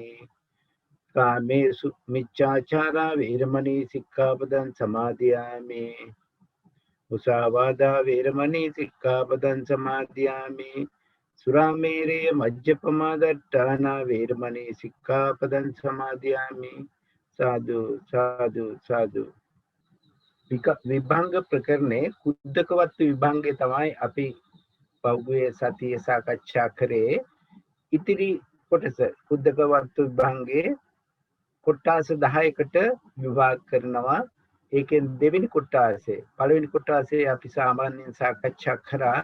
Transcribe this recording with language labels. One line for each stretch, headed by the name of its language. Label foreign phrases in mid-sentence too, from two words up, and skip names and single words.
Pali: කාමේසු මිච්ඡාචාරා වේරමණී සික්ඛාපදං සමාදියාමි. මුසාවාදා වේරමණී සික්ඛාපදං සමාදියාමි. සුරාමේරේ මජ්ජපමා දට්ඨානා වේරමණී සික්ඛාපදං සමාදියාමි. සාදු සාදු සාදු.
Sinhala: විභංග ප්‍රකරණේ කුද්දකවත්තු විභංගේ තමයි අපි පෞද්ගලික සතිය සාකච්ඡා කරේ. ඉතිරි කොටස කුද්දකවත්තු විභංගේ කොටස් 10කට විභාග කරනවා. ඒකෙන් දෙවෙනි කොටසේ පළවෙනි කොටසේ අපි සාමාන්‍යයෙන් සාකච්ඡා කරා.